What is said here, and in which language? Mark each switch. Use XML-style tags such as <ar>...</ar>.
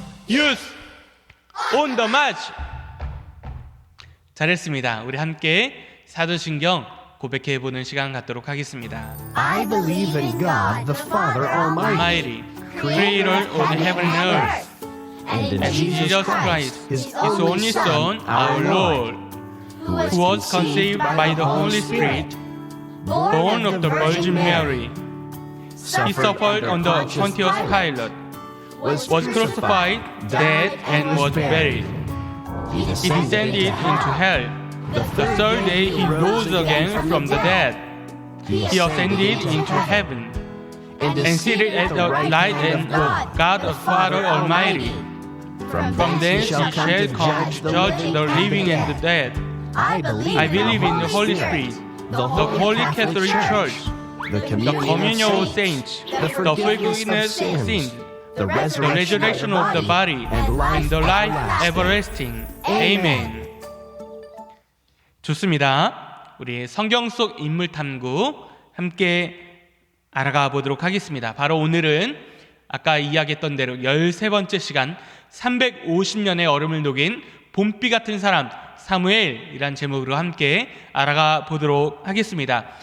<ko>유스 온 더 마치. 잘했습니다. 우리 함께 사도신경 고백해보는 시간 갖도록 하겠습니다.</ko> <en>I believe in God, the Father Almighty, Creator of heaven and earth, and in and Jesus Christ, His only Son, our Lord, who was conceived by the Holy Spirit, born of the Virgin Mary. He suffered under Pontius Pilate, was crucified, dead, and was buried. He descended into hell. The third day he rose again from the dead. He ascended into heaven and seated at the right hand of God the Father Almighty. From thence he shall come to judge the living and the dead. I believe in the Holy Spirit, the Holy Catholic Church, the communion of saints, the forgiveness of sins, the resurrection of the body, and the life everlasting.</en> <ko>Amen. 좋습니다. 우리 성경 속 인물 탐구 함께 알아가 보도록 하겠습니다. 바로 오늘은 아까 이야기했던 대로 13번째 시간 350년의 얼음을 녹인 봄비 같은 사람 사무엘이란 제목으로 함께 알아가 보도록 하겠습니다.</ko>